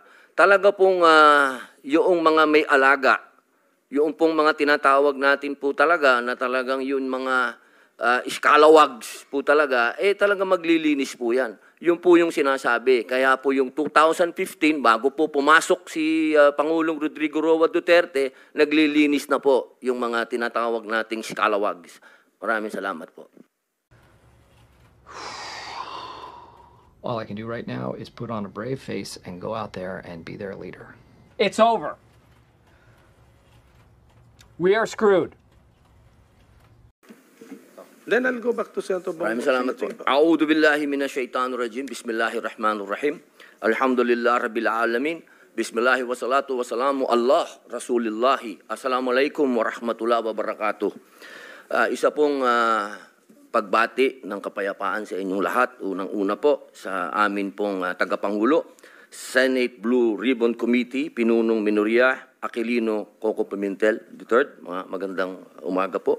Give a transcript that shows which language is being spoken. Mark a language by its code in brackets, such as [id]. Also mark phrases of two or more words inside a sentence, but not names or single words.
[tl] Talaga pong yung mga may alaga, yung pong mga tinatawag natin po talaga na talagang yung mga scalawags po talaga, talaga maglilinis po yan. Yun po yung sinasabi. Kaya po yung 2015, bago po pumasok si Pangulong Rodrigo Roa Duterte, naglilinis na po yung mga tinatawag nating scalawags. Maraming salamat po. [en] All I can do right now is put on a brave face and go out there and be their leader. It's over. We are screwed. Then I'll go back to Senator Bongo. [tl] Maraming salamat po. [ar] أعوذ بالله من الشيطان الرجيم. بسم الله الرحمن الرحيم. الحمد لله رب العالمين. بسم الله والصلاة والسلام على رسول الله. السلام عليكم ورحمة الله وبركاته. [tl] Isa pong pagbati ng kapayapaan sa inyong lahat. Unang-una po sa amin pong tagapangulo, Senate Blue Ribbon Committee, Pinunong Minoria, Aquilino Coco Pimentel III. Magandang umaga po.